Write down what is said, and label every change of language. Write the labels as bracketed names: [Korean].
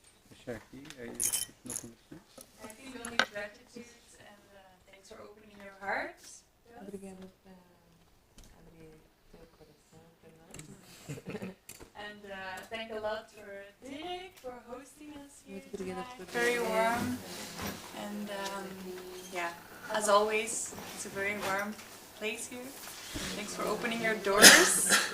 [Portuguese] Deixar aqui, aí não começou. [English] I think only gratitude and thanks for opening your heart. [Portuguese] Obrigada por abrir teu coração para nós. [English] And thank a lot for Dirk for hosting us here. [Portuguese] Muito obrigada por [English] Very warm. And yeah, as always, it's a very warm place here. Thanks for opening your doors.